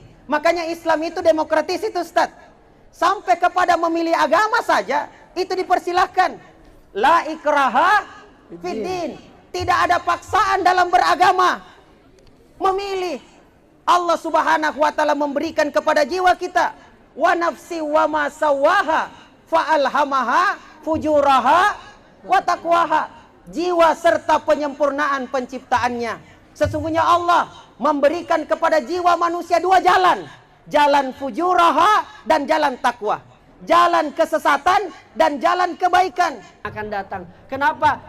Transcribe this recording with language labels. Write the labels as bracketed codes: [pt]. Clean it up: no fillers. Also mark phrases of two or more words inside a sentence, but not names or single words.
[id] Makanya Islam itu demokratis itu, Ustaz. Sampai kepada memilih agama saja itu dipersilahkan. [ar] لا إكراه في الدين. [id] Tidak ada paksaan dalam beragama. Memilih. Allah [ar] سبحانه وتعالى [id] memberikan kepada jiwa kita, [ar] ونفس وما سواها فألهمها فجورها وتقواها. [id] Jiwa serta penyempurnaan penciptaannya. Sesungguhnya Allah memberikan kepada jiwa manusia dua jalan. Jalan fujuraha dan jalan takwa. Jalan kesesatan dan jalan kebaikan akan datang. Kenapa?